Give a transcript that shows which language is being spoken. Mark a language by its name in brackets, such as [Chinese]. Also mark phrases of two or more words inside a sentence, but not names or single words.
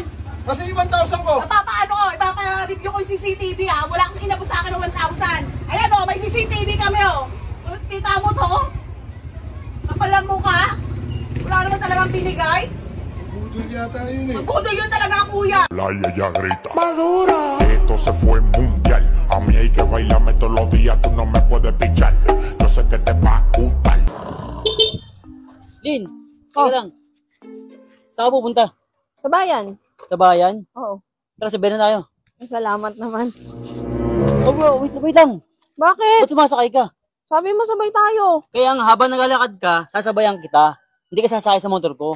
[Filipino] Kasi yung 1,000 ko. Ipapa-review ko yung CCTV, ha? Wala kang inabot sa akin ng 1,000. Ayan, oh, may CCTV kami, oh. Kita mo to? Kapalan mo ka? Wala naman talagang binigay. Budol yata yun eh. Magbudol yun talaga, kuya. [Spanish] La ya grita. Maduro. Esto se fue mundial. A mí hay que bailarme todos los días. Tú no me puedes pichar. Yo sé que te va a gustar. [Filipino] Lin, teka lang. Saan ka pupunta? Sa bayan? Sa bayan? Oo. Tara, sabihin na tayo. Salamat naman. Oh bro, wait lang. Bakit? Ba't sumasakay ka? Sabi mo sabay tayo. Kaya nga, habang naglalakad ka, sasabayan kita. Hindi ka sasakay sa motor ko.